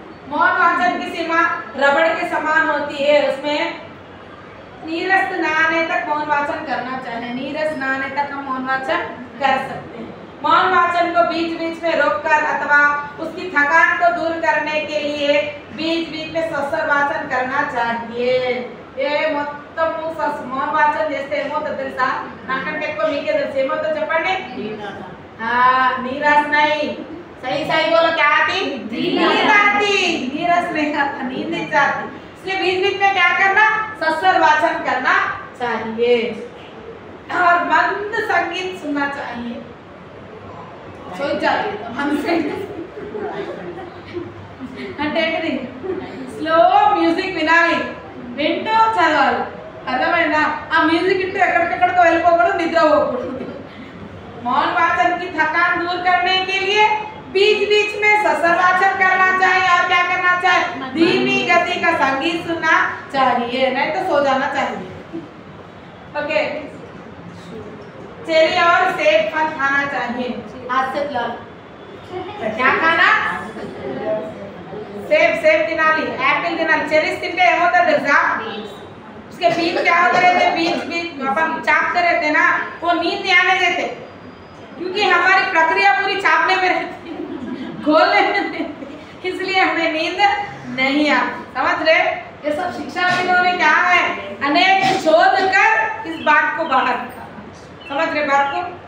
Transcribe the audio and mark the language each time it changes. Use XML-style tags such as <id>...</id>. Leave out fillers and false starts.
<hi>मौन वाचन की सीमा रबड़ के समान होती है। उसमें नीरस न आने तक मौन वाचन करना चाहिए। नीरस न आने तक हम मौन वाचन कर सकते हैं। मौन वाचन को बीच बीच में रोककर अथवा उसकी थकान को दूर करने के लिए बीच बीच में सस्तर वाचन करना चाहिए।</hi> <te>ये మొత్తం మౌन वाचन చేస్తే ఏమవుతుందో తెలుసా? నాకంటే ఎక్కువ మీకే తెలుసు। ఏమవుతుందో చెప్పండి?</te> <hi>नीरस नहीं, सही सही बोलो। क्या आती? नींद आती। नीरस नहीं आता, नींद नहीं आती। इसलिए बीच बीच में क्या करना? सस्तर वाचन करना चाहिए और मंद संगीत सुनना चाहिए। सोच जाती है हमसे</hi> <te>అంటే ఏంటిది? స్లో మ్యూజిక్ వినాలి, వింటూ చదవాలి। అర్థమైందా? ఆ మ్యూజిక్ ఇంటూ ఎక్కడికెక్కడికో వెళ్ళిపోకూడదు, నిద్రపోకూడదు।</te> <hi>मौन वाचन की थकान दूर करने के लिए बीच बीच में सस्तर वाचन करना चाहिए और क्या करना चाहिए? धीमी गति का संगीत सुनना चाहिए, नहीं तो सो जाना चाहिए। ओके, चेरी और सेब फल खाना चाहिए। हाथ से खिलाओ। क्या खाना?</hi> <te>सेब తినాలి, యాపిల్ తినాలి। చెరీస్ తింటే ఏమవుతుంది తెలుసా?</te> <hi>उसके बीज क्या होते रहते? बीज अपन चाटते रहते ना, वो नींद नहीं आने देते, क्योंकि हमारी प्रक्रिया पूरी चापने में रहती है, घोलने में रहती है, इसलिए हमें नींद नहीं आती। समझ रहे? ये सब शिक्षाविदों ने क्या है, अनेक शोध कर इस बात को बाहर निकाला। समझ रहे बात को?</hi>